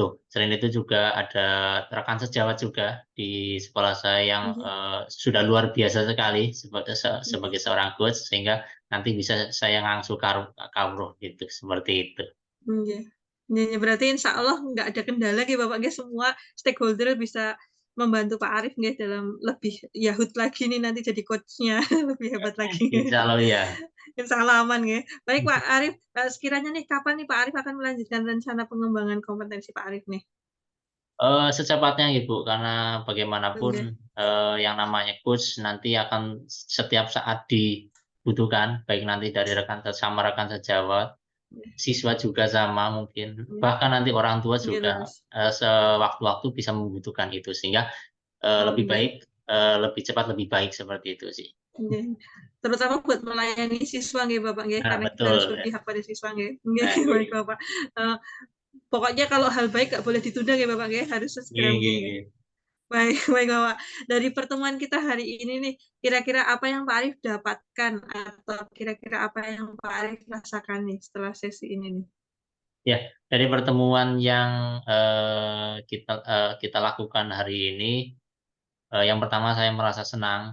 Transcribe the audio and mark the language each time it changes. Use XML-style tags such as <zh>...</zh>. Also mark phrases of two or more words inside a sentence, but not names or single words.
<id>Selain itu juga ada rekan sejawat juga di sekolah saya yang, mhm, sudah luar biasa sekali iya. sebagai seorang coach sehingga nanti bisa saya</id> <jv>ngangsu kawruh</jv> <id>gitu, seperti itu. Iya. Iya iya, berarti</id> <ar>insya Allah</ar> <id>nggak ada kendala nggih Bapak nggih, semua stakeholder bisa membantu Pak Arif nggih dalam lebih yahut lagi nih nanti jadi coach-nya, lebih hebat lagi.</id> <ar>Insya Allah ya. Insya Allah</ar> <id>aman nggih. Baik Pak Arif, sekiranya nih kapan nih Pak Arif akan melanjutkan rencana pengembangan kompetensi Pak Arif nih? Secepatnya Ibu, karena bagaimanapun, Nggih, yang namanya coach nanti akan setiap saat dibutuhkan, baik nanti dari rekan sejawat, nggih, siswa juga sama mungkin, nggih, bahkan nanti orang tua nggih juga, terus. sewaktu-waktu bisa membutuhkan itu, sehingga, Oh lebih nggih, baik, lebih cepat, lebih baik, seperti itu sih. nggih. Terutama buat melayani siswa nggih Bapak nggih, Nah, karena kita harus betul, ya. berpihak pada siswa nggih. Nggih, Nah, baik iya. Bapak. Eee, Pokoknya kalau hal baik nggak boleh ditunda nggih Bapak nggih, harus sesegera Nggih mungkin nggih nggih. nggih. Baik baik Bapak, dari pertemuan kita hari ini nih, kira-kira apa yang Pak Arif dapatkan atau kira-kira apa yang Pak Arif rasakan nih setelah sesi ini nih? Ya, dari pertemuan yang, kita lakukan hari ini, yang pertama saya merasa senang.</id>